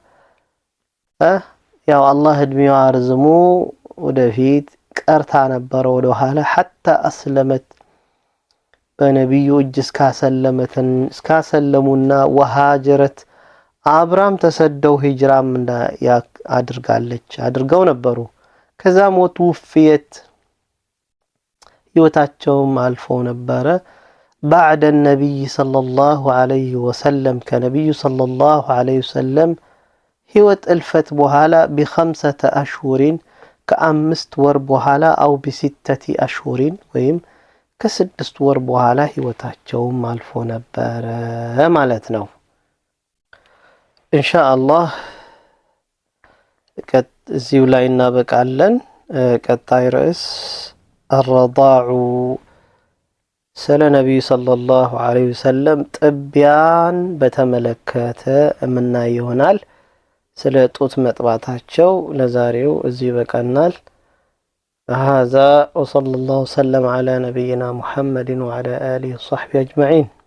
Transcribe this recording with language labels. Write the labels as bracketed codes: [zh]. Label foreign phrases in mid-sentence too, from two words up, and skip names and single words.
[am] ያው አላህ እድሜዋ አርዝሞ ወደፊት ቀርታ ነበረ ወደ ኋላ [ar] حتى أسلمت [am] በነቢዩ እጅ እስካሰለሙና ወሃጀረት አብራም ተሰደው ሂጅራም አድርገው ነበሩ። ከዛ ሞት ውፍየት ህይወታቸውም አልፎ ነበረ። [ar] بعد النبي صلى الله عليه وسلم كنبي صلى الله عليه وسلم [am] ህይወት እልፈት በኋላ [ar] ب5 أشهر [am] ከ5 ወር በኋላ [ar] أو ب6 أشهر [am] ወይም ከ6 ወር በኋላ ህይወታቸውም አልፎ ነበረ ማለት ነው። ኢንሻአላህ እዚሁ ላይ እናበቃለን። ቀጣይ ርዕስ الرضاع ስለ ነብዩ [ar] صلى الله عليه وسلم [am] ጥቢያን በተመለከተ የምናይ ይሆናል። ስለ ጡት መጥባታቸው ለዛሬው እዚህ በቀናል። [ar] هذا وصلى الله وسلم على نبينا محمد وعلى آله وصحبه أجمعين.